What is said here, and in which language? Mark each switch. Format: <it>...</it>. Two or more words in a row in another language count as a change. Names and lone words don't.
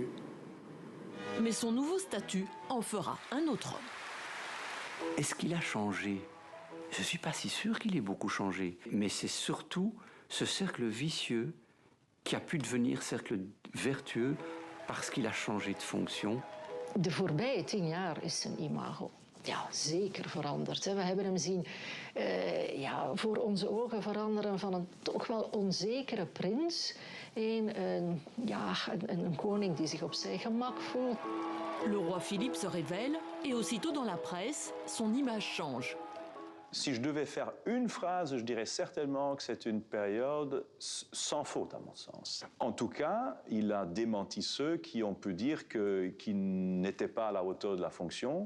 <fr>Mais son nouveau statut en fera un autre homme. Est-ce qu'il a changé? Je ne suis pas si sûr qu'il ait beaucoup changé. Mais c'est surtout ce cercle vicieux qui a pu devenir cercle vertueux parce qu'il a changé de fonction.</fr> <nl>De voorbije 10 jaar is zijn imago zeker veranderd. We hebben hem zien voor onze ogen veranderen van een toch wel onzekere prins in een koning die zich op zijn gemak voelt.</nl> <fr>Le roi Philippe se révèle et aussitôt dans la presse, son image change. Si je devais faire une phrase, je dirais certainement que c'est une période sans faute, à mon sens. En tout cas, il a démenti ceux qui ont pu dire qu'il n'était pas à la hauteur de la fonction.</fr>